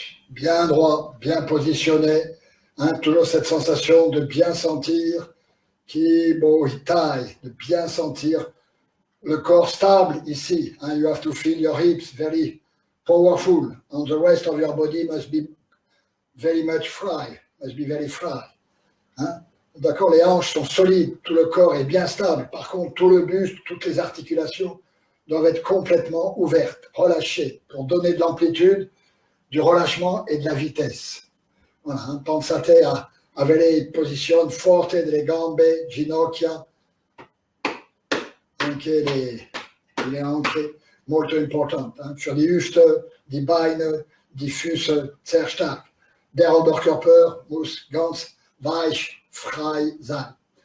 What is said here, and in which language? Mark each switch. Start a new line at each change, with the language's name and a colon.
French: Bien droit, bien positionné. Hein, toujours cette sensation de bien sentir, de bien sentir le corps stable ici.
English: Hein, you have to feel your hips very powerful, and the rest of your body must be very much fry, must be very fry.
French: Hein? D'accord, les hanches sont solides, tout le corps est bien stable. Par contre, tout le buste, toutes les articulations doivent être complètement ouvertes, relâchées, pour donner de l'amplitude, du relâchement et de la vitesse.
Italian: Voilà, hein, pensate a avere posizione forte delle gambe, ginocchia, anche le anche molto importante.
French: Hein.
German: Für die Hüfte, die Beine, die Füße sehr stark. Der Oberkörper muss ganz weich, frei sein.